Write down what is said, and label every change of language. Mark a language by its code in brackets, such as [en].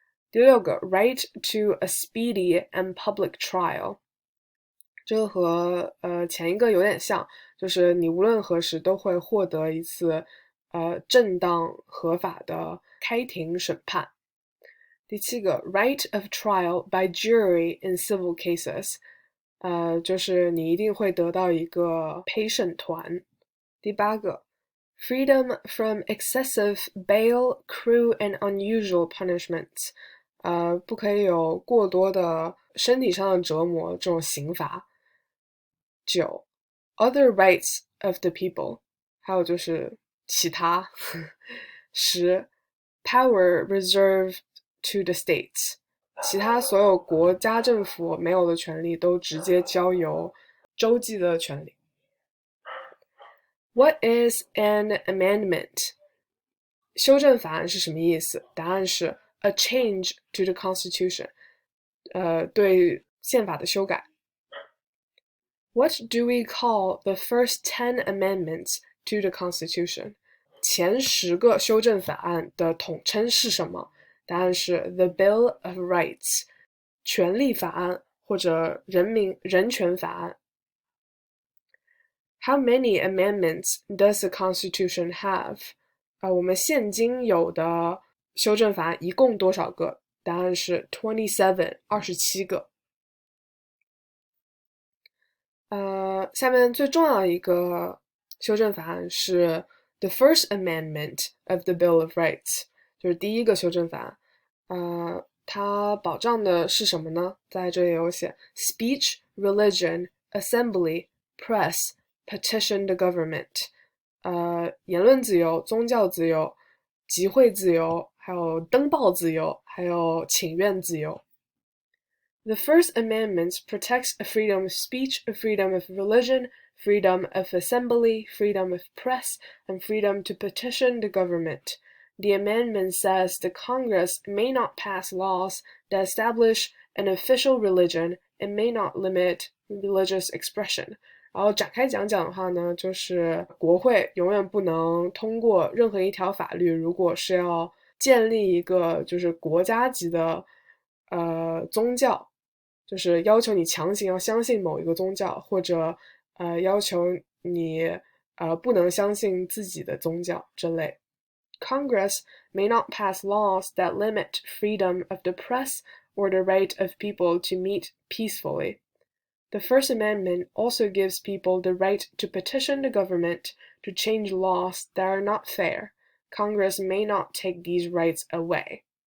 [zh] 第6个 [en] right to a speedy and public trial， [zh] 这个和前一个有点像，就是你无论何时都会获得一次正当合法的开庭审判。第7个 [en] right of trial by jury in civil cases， [zh] 就是你一定会得到一个陪审团。第8个 [en] freedom from excessive bail, cruel and unusual punishments， [zh] 不可以有过多的身体上的折磨这种刑罚。 9 [en] other rights of the people， [zh] 还有就是其他。 10 [en] power reserved to the states， [zh] 其他所有国家政府没有的权利都直接交由州际的权利。 [en] What is an amendment？ [zh] 修正法案是什么意思？答案是 [en] a change to the constitution， [zh] 对宪法的修改。 [en] What do we call the first 10 amendments to the Constitution？ [zh] 前10个修正法案的统称是什么？答案是 The Bill of Rights， 权利法案或者人权法案。 [en] How many amendments does the Constitution have？ [zh] 我们现今有的修正法案一共多少个？答案是27个。下面最重要的一个修正法案是 The First Amendment of the Bill of Rights， 就是第1个修正法案。它保障的是什么呢？在这里有写 [en] Speech, Religion, Assembly, Press, Petition the Government， [zh] 言论自由、宗教自由、集会自由，还有登报自由，还有请愿自由。 [en] The First Amendment protects freedom of speech, freedom of religion, freedom of assembly, freedom of press, and freedom to petition the government. The amendment says the Congress may not pass laws that establish an official religion and may not limit religious expression. [zh] 然后展开讲讲的话呢，就是国会永远不能通过任何一条法律，如果是要建立一个就是国家级的宗教，就是要求你强行要相信某一个宗教，或者要求你不能相信自己的宗教这类。 [en] Congress may not pass laws that limit freedom of the press or the right of people to meet peacefully. The First Amendment also gives people the right to petition the government to change laws that are not fair. Congress may not take these rights away.